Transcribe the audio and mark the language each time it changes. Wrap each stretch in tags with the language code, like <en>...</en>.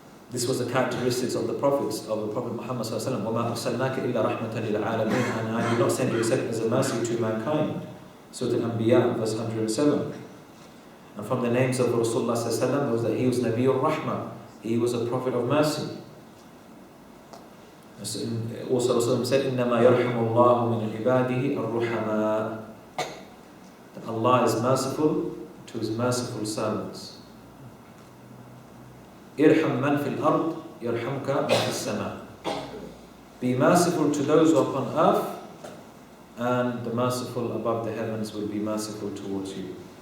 <en>This was the characteristics of the prophets, of the Prophet Muhammad sallallahu alaihi wasallam.</en> <ar>وَمَا أَرْسَلْنَاكَ إِلَّا رَحْمَةً لِلْعَالَمِينَ.</ar> <en>And I do not send you except as a mercy to mankind. Surah Al-Anbiya, verse 107. And from the names of Rasulullah sallallahu alaihi wasallam was that he was Nabiyyur Rahmah. He was a prophet of mercy. Also Rasulullah said,</en> <ar>إِنَّمَا يَرْحَمُ اللَّهُ مِنْ عِبَادِهِ الرُّحَمَاء.</ar> <en>That Allah is merciful to His merciful servants.</en> <ar>إِرْحَمْ مَنْ فِي الْأَرْضِ يَرْحَمْكَ مَنْ فِي السَّمَاءِ.</ar> <en>Be merciful to those who are upon earth, and the merciful above the heavens will be merciful towards you.</en>